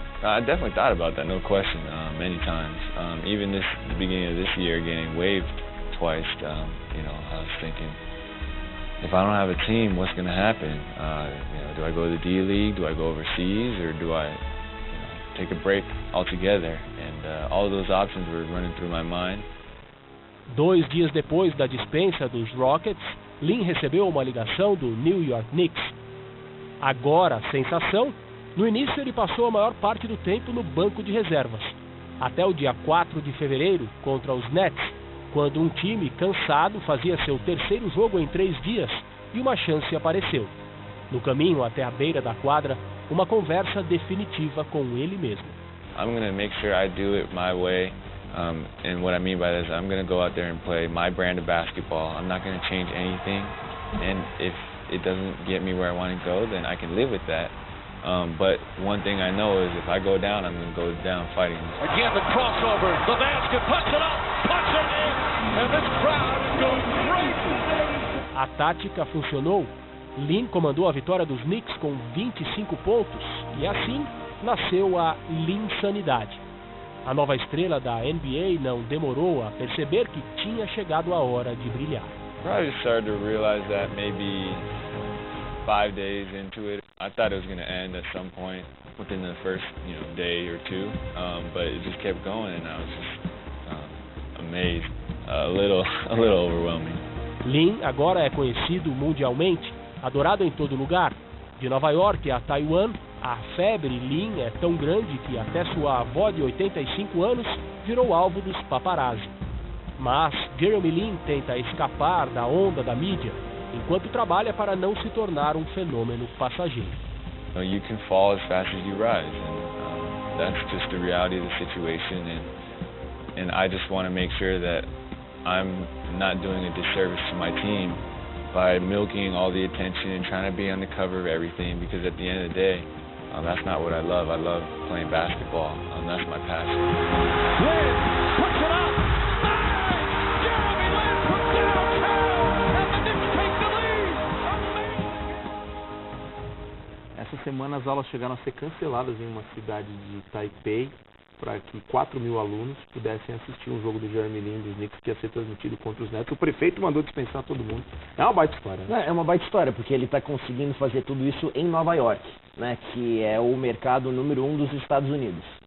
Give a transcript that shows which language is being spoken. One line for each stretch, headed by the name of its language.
English: I definitely thought about that, no question, many times. Even the beginning of this year, getting waived twice, I was thinking, if I don't have a team, what's going to happen? Do I go to the D-League, do I go overseas, or do I take a break altogether? And all of those options were running through my mind.
Portuguese: 2 dias depois da dispensa dos Rockets, Lin recebeu uma ligação do New York Knicks. Agora, sensação, no início ele passou a maior parte do tempo no banco de reservas, até o dia 4 de fevereiro contra os Nets, quando um time cansado fazia seu terceiro jogo em 3 dias e uma chance apareceu. No caminho até a beira da quadra, uma conversa definitiva com ele mesmo.
English: I'm going to make sure I do it my way. And what I mean by that is I'm going to go out there and play my brand of basketball. I'm not going to change anything. And if it doesn't get me where I want to go, then I can live with that. But one thing I know is if I go down, I'm going to go down fighting. Again, the crossover, the basket, puts it up, puts it in, and this crowd is going crazy.
Portuguese: A tática funcionou. Lin comandou a vitória dos Knicks com 25 pontos e assim nasceu a Linsanidade. A nova estrela da NBA não demorou a perceber que tinha chegado a hora de brilhar.
English: Probably started to realize that maybe 5 days into it. I thought it was going to end at some point within the first day or two, but it just kept going, and I was just amazed, a little overwhelming.
Portuguese: Lin agora é conhecido mundialmente, adorado em todo lugar. De Nova York a Taiwan, a febre Lin é tão grande que até sua avó de 85 anos virou alvo dos paparazzi. Mas Jeremy Lin tenta escapar da onda da mídia, enquanto trabalha para não se tornar um fenômeno passageiro.
English: You can fall as fast as you rise, and that's just the reality of the situation. And I just want to make sure that I'm not doing a disservice to my team by milking all the attention and trying to be on the cover of everything, because at the end of the day, That's not what I love. I love playing basketball. That's my passion. Lin puts it up. Jeremy Lin from downtown, and the Knicks take the lead.
Portuguese: Essa semana as aulas chegaram a ser canceladas em uma cidade de Taipei para que 4 mil alunos pudessem assistir um jogo do Jeremy Lin dos Knicks que ia ser transmitido contra os Nets. O prefeito mandou dispensar todo mundo. É uma baita história, né? É uma baita história, porque ele está conseguindo fazer tudo isso em Nova York, né, que é o mercado número 1 dos Estados Unidos.